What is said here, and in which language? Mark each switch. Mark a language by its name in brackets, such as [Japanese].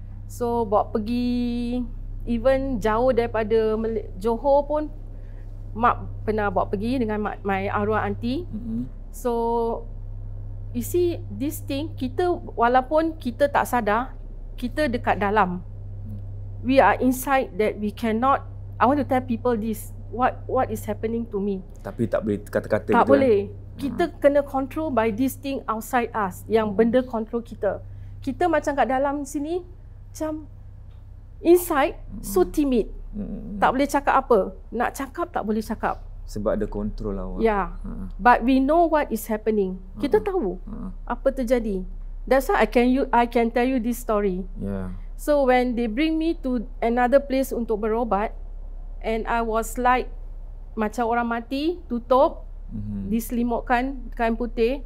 [Malay] So bawa pergi even jauh daripada Johor pun mak pernah bawa pergi dengan my arwah aunty. [English] So you see this thing, [Malay] kita walaupun kita tak sadar, kita dekat dalam. [English] We are inside that we cannot. I want to tell people this, what is happening to me. [Malay] Tapi tak boleh kata-kata tak gitu. Boleh. Kita kena control [English] by this thing outside us, [Malay] yang benda control kita. Kita macam kat dalam sini macam [English] inside so timid. [Malay] Tak boleh cakap apa. Nak cakap tak boleh cakap. Sebab ada kontrol awak. [English] But we know what is happening. [Malay] Kita tahu apa terjadi. [English] That's why I can tell you this story. So when they bring me to another place [Malay] untuk berobat, [English] and I was like [Malay] macam orang mati, tutup, diselimutkan kain putih.